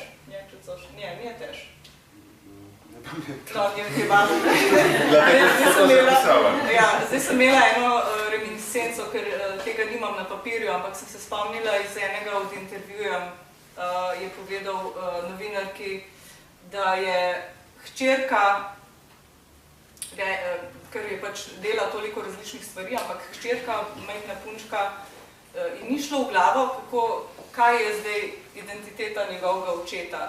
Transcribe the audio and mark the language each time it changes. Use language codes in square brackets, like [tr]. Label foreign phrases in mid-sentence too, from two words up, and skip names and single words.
[pl] Nie, czy coś? Nie też. Nie pamiętam. No, nie ważne. [sl] Zdaj sem imela eno reminiscenco, ker tega nimam na papirju, ampak sem se spomnila iz enega od intervjujev, je povedal novinarki, da je hčerka, ker je pač dela toliko različnih stvari, ampak hčerka, majhna punčka, in ni šlo v glavo, kaj je zdaj identiteta njegovega očeta.